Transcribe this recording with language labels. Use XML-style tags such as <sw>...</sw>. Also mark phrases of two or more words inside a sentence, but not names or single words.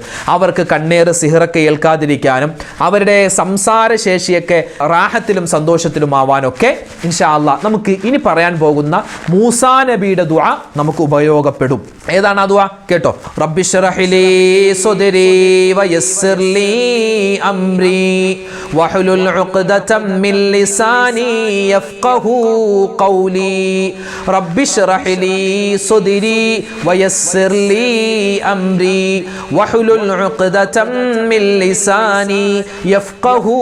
<ml>അവർക്ക് കണ്ണേറ് സിഹറൊക്കെ ഏൽക്കാതിരിക്കാനും അവരുടെ സംസാരശേഷിയൊക്കെ റാഹത്തിലും സന്തോഷത്തിലും ആവാനൊക്കെ</ml> <ar>إن شاء الله</ar> <ml>നമുക്ക് ഇനി പറയാൻ പോകുന്ന മൂസാ നബിയുടെ ദുആ നമുക്ക് ഉപയോഗപ്പെടും. ഏതാണ് ആ ദുആ? കേട്ടോ.</ml> <ar>رب اشرح لي صدري ويسر لي أمري واحلل عقدة من لساني يفقه قولي رب اشرح لي صدري ويسر لي أمري واحلل عقدة من لساني يفقه</ar>